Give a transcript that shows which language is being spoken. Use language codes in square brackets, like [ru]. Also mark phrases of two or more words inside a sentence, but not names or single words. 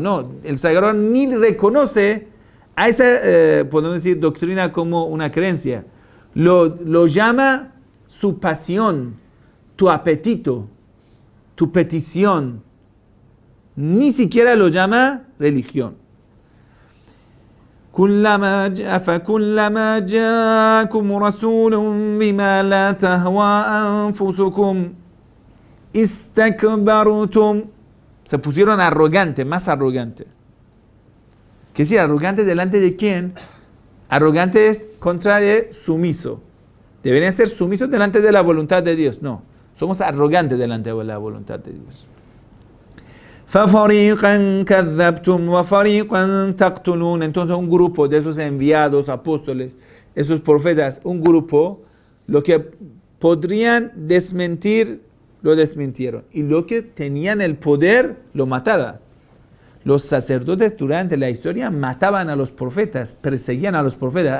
[es] No, el Sagrado ni reconoce a esa, podemos decir, doctrina como una creencia. Lo llama su pasión, tu apetito, tu petición. Ni siquiera lo llama religión. [ar] كُلَّمَا جَاءَكُمْ رَسُولٌ بِمَا لَا تَهْوَى أَنفُسُكُمْ اسْتَكْبَرْتُمْ. [es] Se pusieron arrogantes, más arrogantes. ¿Qué decir? ¿Arrogante delante de quién? Arrogante es contra de sumiso. Deberían ser sumisos delante de la voluntad de Dios. No, somos arrogantes delante de la voluntad de Dios. [ar] فَفَرِيقًا كَذَّبْتُمْ وَفَرِيقًا تَقْتُلُونَ. [es] Entonces un grupo de esos enviados, apóstoles, esos profetas, un grupo, lo que podrían desmentir lo desmintieron. Y los que tenían el poder lo mataron. Los sacerdotes durante la historia mataban a los profetas, perseguían a los profetas.